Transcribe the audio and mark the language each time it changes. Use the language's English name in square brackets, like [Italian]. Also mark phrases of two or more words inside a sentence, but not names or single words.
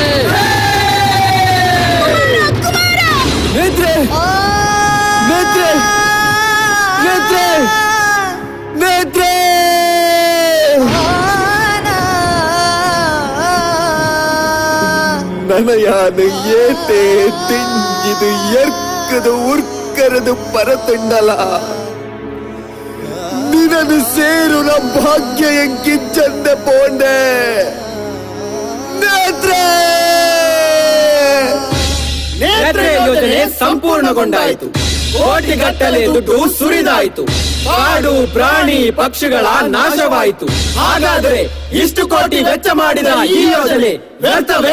[Tulu] ನೇತ್ರೆ ನೇತ್ರೆ ನೇತ್ರೆ ನೇತ್ರೆ ನನಯಾನು ಏತೆ ತಿಂಜಿದು ಎರ್ಕದು ಉರ್ಕರದು ಪರತುಂಡಲ ನಿನದು ಸೇರು ನ ಭಾಗ್ಯ ಎಂಕಿಂಚಂದ ಪೋಂಡೆ ನೇತ್ರೆ. [Kannada] ನೇತ್ರೆ ಯೋಜನೆ ಸಂಪೂರ್ಣಗೊಂಡಾಯಿತು. ಕೋಟಿಗಟ್ಟಲೆ ದುಡ್ಡು ಸುರಿದಾಯಿತು. ಕಾಡು ಪ್ರಾಣಿ ಪಕ್ಷಿಗಳ ನಾಶವಾಯಿತು. ಹಾಗಾದರೆ ಇಷ್ಟು ಕೋಟಿ ವೆಚ್ಚ ಮಾಡಿದ ಈ ಯೋಜನೆ ವ್ಯರ್ಥವೇ?